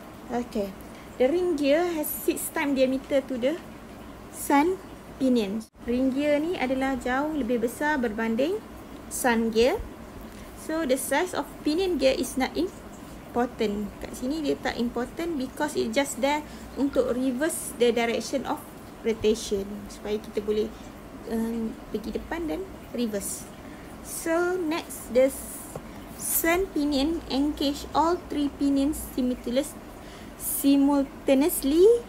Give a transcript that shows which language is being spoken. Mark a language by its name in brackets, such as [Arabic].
[English] Okay, the ring gear has 6 times diameter to the sun pinion. [Malay] Ring gear ni adalah jauh lebih besar berbanding sun gear. [English] So the size of pinion gear is not important. [Malay] Kat sini dia tak important because it just there untuk reverse the direction of rotation, supaya kita boleh pergi depan dan reverse. [English] So next, the sun pinion engage all 3 pinions simultaneously.